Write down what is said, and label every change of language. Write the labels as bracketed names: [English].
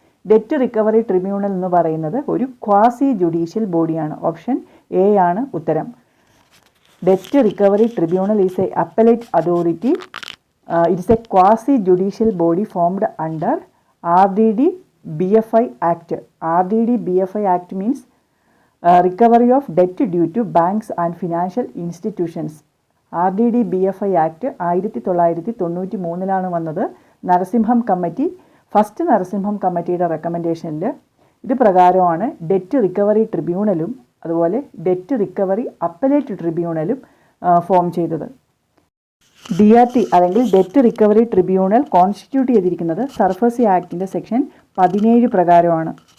[Malayalam] Debt recovery tribunal എന്ന് പറയുന്നത് ഒരു ക്വാസി ജുഡീഷ്യൽ ബോഡിയാണ്. ഓപ്ഷൻ എ ആണ് ഉത്തരം. [English] Debt recovery tribunal is a appellate authority. It is a quasi judicial body formed under RDD-BFI Act. RDD-BFI Act means recovery of debt due to banks and financial institutions. [Malayalam] RDD-BFI Act 1993 വന്നത്. Narasimham committee, first Narasimham കമ്മിറ്റിയുടെ റെക്കമെൻഡേഷനിൽ ഇത് പ്രകാരമാണ് debt recovery ട്രിബ്യൂണലും അതുപോലെ debt recovery appellate ട്രിബ്യൂണലും form ചെയ്തത്. DRT അല്ലെങ്കിൽ debt recovery tribunal constitute ചെയ്തിരിക്കുന്നത് സർഫസി ആക്ടിൻ്റെ section 17 പ്രകാരമാണ്.